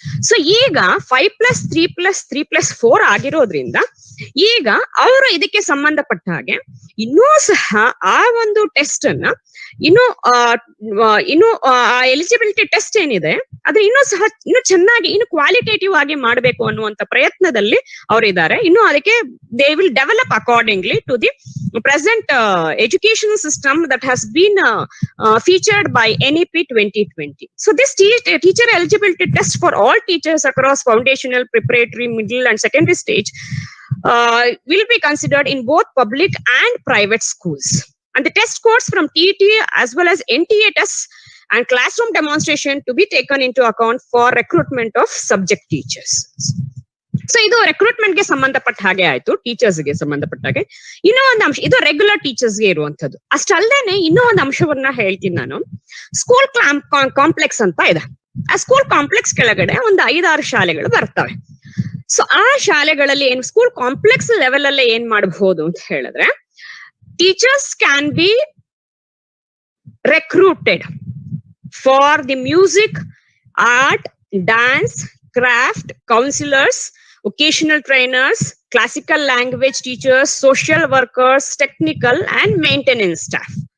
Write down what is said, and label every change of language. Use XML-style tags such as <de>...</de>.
<kn>So ಈಗ 5+3+3+4 ಆಗಿರೋದ್ರಿಂದ ಈಗ ಅವರು ಇದಕ್ಕೆ ಸಂಬಂಧಪಟ್ಟ ಹಾಗೆ ಇನ್ನೂ ಸಹ ಆ ಒಂದು ಟೆಸ್ಟ್ ಅನ್ನ ಇನ್ನು ಎಲಿಜಿಬಿಲಿಟಿ ಟೆಸ್ಟ್ ಏನಿದೆ ಅದು ಇನ್ನೂ ಚೆನ್ನಾಗಿ ಇನ್ನು ಕ್ವಾಲಿಟೇಟಿವ್ ಆಗಿ ಮಾಡಬೇಕು ಅನ್ನುವಂತ ಪ್ರಯತ್ನದಲ್ಲಿ ಅವರಿದ್ದಾರೆ. ಇನ್ನು ಅದಕ್ಕೆ</kn> <en>They will develop accordingly to the present educational system that has been featured by NEP 2020. So this teacher eligibility test for all teachers across foundational, preparatory, middle and secondary stage will be considered in both public and private schools. And the test scores from TET as well as NTA tests and classroom demonstration to be taken into account for recruitment of subject teachers.</en> <kn>So ಇದು recruitment ಗೆ ಸಂಬಂಧಪಟ್ಟ ಹಾಗೆ ಆಯ್ತು. Teachers ಗೆ ಸಂಬಂಧಪಟ್ಟ ಹಾಗೆ ಇನ್ನೂ ಒಂದು ಅಂಶ, ಇದು ರೆಗ್ಯುಲರ್ ಟೀಚರ್ಸ್ ಗೆ ಇರುವಂತದ್ದು. ಅಷ್ಟಲ್ದೇನೆ ಇನ್ನೂ ಒಂದು ಅಂಶವನ್ನ ಹೇಳ್ತೀನಿ ನಾನು. ಸ್ಕೂಲ್ ಕಾಂಪ್ಲೆಕ್ಸ್ ಅಂತ ಇದೆ. ಆ ಸ್ಕೂಲ್ ಕಾಂಪ್ಲೆಕ್ಸ್ ಕೆಳಗಡೆ ಒಂದು 5-6 ಶಾಲೆಗಳು ಬರ್ತವೆ. ಸೊ ಆ ಶಾಲೆಗಳಲ್ಲಿ ಏನು ಸ್ಕೂಲ್ ಕಾಂಪ್ಲೆಕ್ಸ್ ಲೆವೆಲ್ ಅಲ್ಲೇ ಏನ್ ಮಾಡಬಹುದು ಅಂತ ಹೇಳಿದ್ರೆ,</kn> <en>Teachers can be recruited for the music, art, dance, craft, counselors, vocational trainers, classical language teachers, social workers, technical and maintenance staff.</en>